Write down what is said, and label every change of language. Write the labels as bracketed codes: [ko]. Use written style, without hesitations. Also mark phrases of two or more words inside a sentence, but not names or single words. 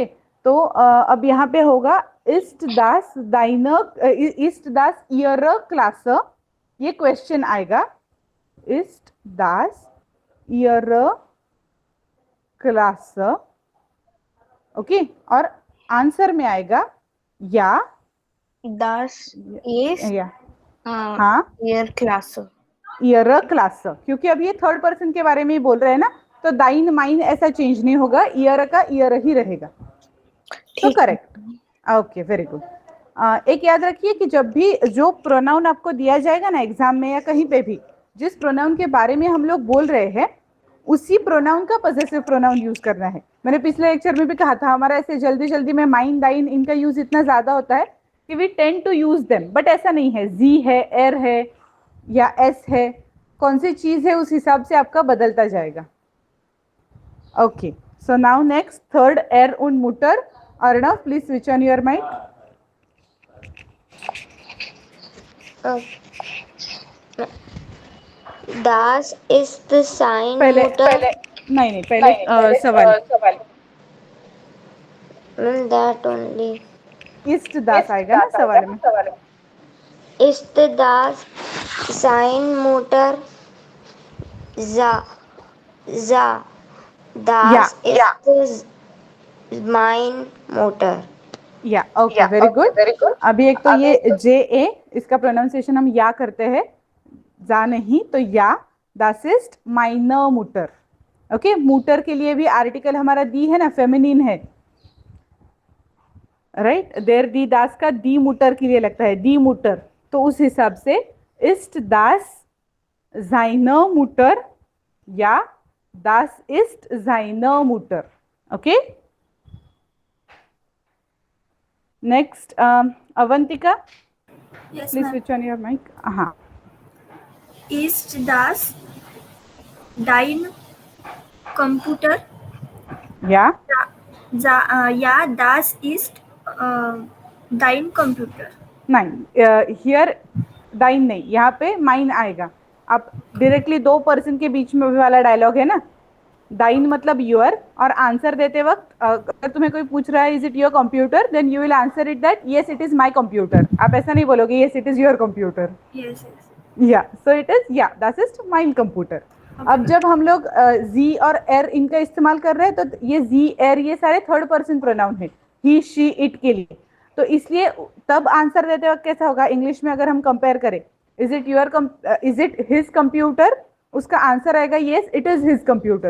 [hi] तो अब यहाँ पे होगा [de] ist das ihr Glas, [hi] ये क्वेश्चन आएगा, [de] ist das ihr Glas, [hi] ओके। और आंसर में आएगा या [de] das ist [hi] हाँ [de] ear class. ihr Glas, [hi] क्योंकि अब ये [en] third person [hi] के बारे में ही बोल रहे हैं ना, तो [de] dein mein [hi] ऐसा चेंज नहीं होगा, ईयर का ईयर ही रहेगा, तो करेक्ट, ओके, [en] very good. [hi] एक याद रखिए कि जब भी जो प्रोनाउन आपको दिया जाएगा ना एग्जाम में या कहीं पे भी, जिस प्रोनाउन के बारे में हम लोग बोल रहे हैं, उसी प्रोनाउन का [en] possessive pronoun use [hi] करना है। मैंने पिछले लेक्चर में भी कहा था, हमारा ऐसे जल्दी जल्दी में [de] mein dein [hi] इनका यूज इतना ज्यादा होता है कि [en] we tend to use them, but [hi] ऐसा नहीं है। जी है, एर है या एस है, कौन सी चीज है उस हिसाब से आपका बदलता जाएगा। [en] okay, so now next third [de] er und Mutter. [en] Arnav, please switch on your mic. [de] Das ist sein [hi] पहले [de] Mutter. [hi] नहीं पहले सवाल [en] That only. [de] ist das [hi] आएगा ना सवाल में। [de] Ist das sein Mutter? Za. Das ist mein Mutter. [hi] या [en] okay, very good. [hi] अभी एक तो ये जे ए, इसका प्रोनाउंसिएशन हम या करते हैं, जा नहीं तो या। [de] das ist meiner Mutter. [hi] ओके, मुटर के लिए भी आर्टिकल हमारा दी है ना, फेमिनिन है, राइट। [de] der die das [hi] का [de] die Mutter [hi] के लिए लगता है, दी मुटर। तो उस हिसाब से [de] ist das seiner Mutter [hi] या [de] das ist seiner Mutter. [en] okay, next अवंतिका, Yes, प्लीज ma'am. switch on your mic. हाँ, [de] Ist das dein Computer? या Ja, das ist dein Computer. [hi] नहीं, हियर दाइन नहीं, यहाँ पे माइन आएगा। आप डायरेक्टली दो पर्सन के बीच में वाला डायलॉग है ना, दाइन मतलब योर, और आंसर देते वक्त अगर तुम्हें कोई पूछ रहा है [en] is it your computer, then you will answer it that yes it is my computer. [hi] आप ऐसा नहीं बोलोगे [en] yes it is your computer. Yes. ya so it is ya that is mine computer. [hi] अब जब हम लोग [de] sie und er [hi] इनका इस्तेमाल कर रहे हैं तो ये जी एर ये सारे [en] third person pronoun [hi] है, [en] he she it [hi] के लिए। तो इसलिए तब आंसर देते वक्त कैसा होगा इंग्लिश में, अगर हम कंपेयर करें, [en] is it his computer, [hi] उसका आंसर आएगा [en] yes it is his computer.